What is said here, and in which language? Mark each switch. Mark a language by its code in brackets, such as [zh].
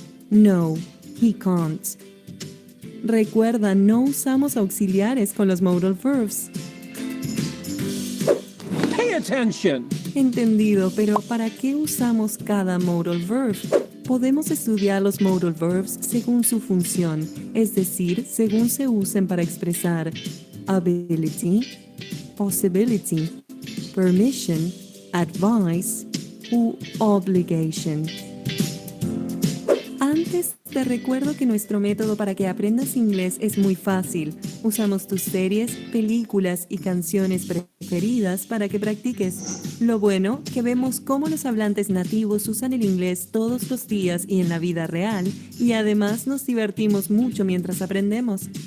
[en] No, he can't. [es] Recuerda, no usamos auxiliares con los modal verbs. [en] Pay attention. [es] Entendido, pero ¿para qué usamos cada modal verb? Podemos estudiar los modal verbs según su función, es decir, según se usen para expresar ability, possibility, permission, advice u obligation. Antes te recuerdo que nuestro método para que aprendas inglés es muy fácil. Usamos tus series, películas y canciones preferidas para que practiques. Lo bueno, que vemos cómo los hablantes nativos usan el inglés todos los días y en la vida real, y además nos divertimos mucho mientras aprendemos.